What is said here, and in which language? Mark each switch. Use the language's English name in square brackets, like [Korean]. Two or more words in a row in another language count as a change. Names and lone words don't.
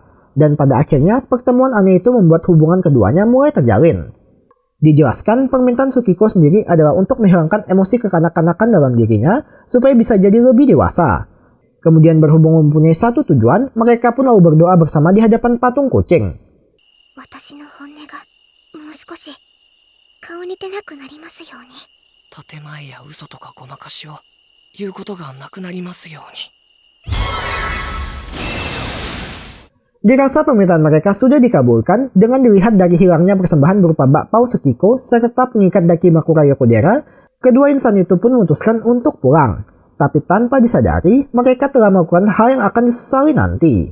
[Indonesian] Dan pada akhirnya, pertemuan aneh itu membuat hubungan keduanya mulai terjalin. Dijelaskan, permintaan Tsukiko sendiri adalah untuk menghilangkan emosi kekanak-kanakan dalam dirinya, supaya bisa jadi lebih dewasa. Kemudian berhubung mempunyai satu tujuan, mereka pun lalu berdoa bersama di hadapan patung kucing. [Japanese] 顔に出なくなりますように。建前や嘘とかごまかしを言うことがなくなりますように。 [Indonesian] Dirasa permintaan mereka sudah dikabulkan dengan dilihat dari hilangnya persembahan berupa bakpao Tsukiko serta pengikat Dakimakura Yokodera, kedua insan itu pun memutuskan untuk pulang. Tapi tanpa disadari, mereka telah melakukan hal yang akan disesali nanti.